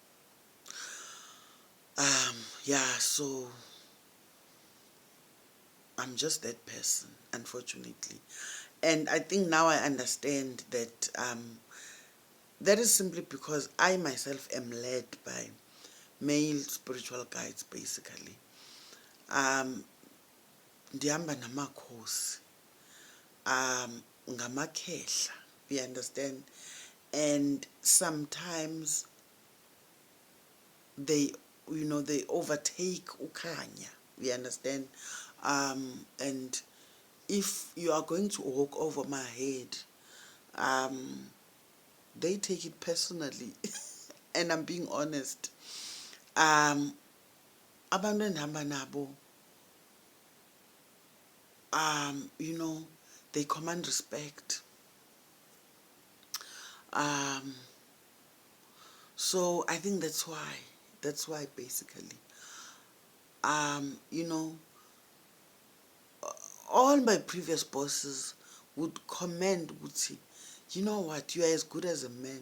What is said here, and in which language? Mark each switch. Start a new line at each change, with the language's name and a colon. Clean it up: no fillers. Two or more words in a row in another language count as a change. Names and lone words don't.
English: Yeah, so I'm just that person, unfortunately. And I think now I understand that that is simply because I myself am led by male spiritual guides, basically.
Xhosa: Ndihamba namakhosi, ngamakhehla,
English: you understand? And sometimes they, they overtake ukhanya, you understand? And if you are going to walk over my head, they take it personally. And I'm being honest.
Xhosa: Abantu endihamba nabo,
English: they command respect. So I think that's why. That's why basically. You know, all my previous bosses would commend, would say, you know what, you are as good as a man.